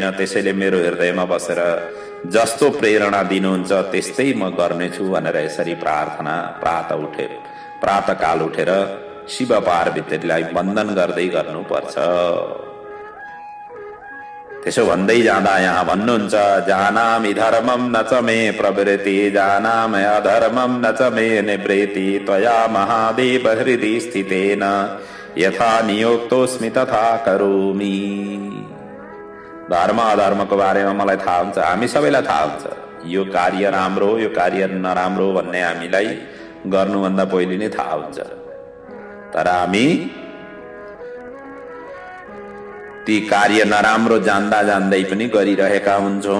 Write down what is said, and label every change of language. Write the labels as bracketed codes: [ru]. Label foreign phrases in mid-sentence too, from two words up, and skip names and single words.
[ne] त्यसैले मेरो हृदयमा बसेर जस्तो प्रेरणा दिनुहुन्छ त्यस्तै म गर्नेछु भनेर यसरी प्रार्थना प्रातःकाल उठेर शिव पार्वतीलाई वन्दन गर्दै गर्नुपर्छ। त्यसो भन्दै जाँदा यहाँ भन्नुहुन्छ [sa] जानामि धर्मं न च मे प्रवृत्ति जानामि अधर्मं न च मे निवृत्ति त्वया महादेव हृदि स्थितेन यथा नियोक्तोऽस्मि तथा करोमि। [ne] धर्म अधर्मको बारेमा मलाई थाहा हुन्छ, हामी सबैलाई थाहा हुन्छ। यो कार्य राम्रो हो, यो कार्य नराम्रो भन्ने हामीलाई गर्नुभन्दा पहिले नै थाहा हुन्छ। तर हामी ती कार्य नराम्रो जान्दा जान्दै पनि गरिरहेका हुन्छौँ।